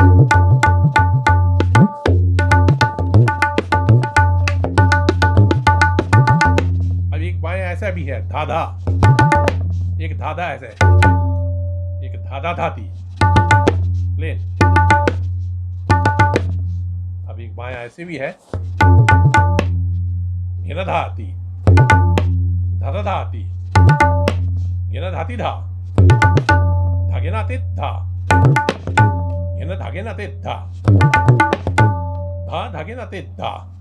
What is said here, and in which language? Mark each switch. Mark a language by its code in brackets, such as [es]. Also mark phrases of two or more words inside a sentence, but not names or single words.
[hi] ऐसा भी है धाधा, एक धाधा ऐसा है, एक धाधा धाती प्लेन। अब एक बायां ऐसे भी है, घेना धाती, धाधा धाती, घेना धाती धा, धागे नाते धा, घेना धागे नाते धा, धा धागे नाते धा।